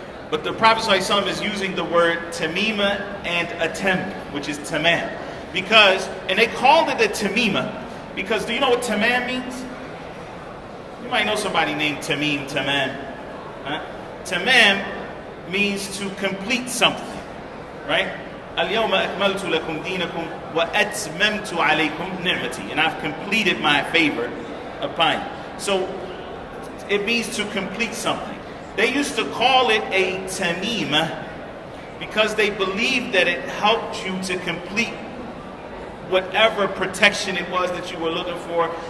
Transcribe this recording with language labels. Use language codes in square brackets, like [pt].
[en] But the Prophet ﷺ is using the word tamima and atam, which is tamam. And they called it a tamima, because do you know what tamam means? You might know somebody named Tamim, Tamam. Huh? Tamam means to complete something, right? [ar] اليوم أكملت لكم دينكم وأتممت عليكم نعمتي. [en] And I've completed my favor upon you. So it means to complete something. They used to call it a tamima because they believed that it helped you to complete whatever protection it was that you were looking for.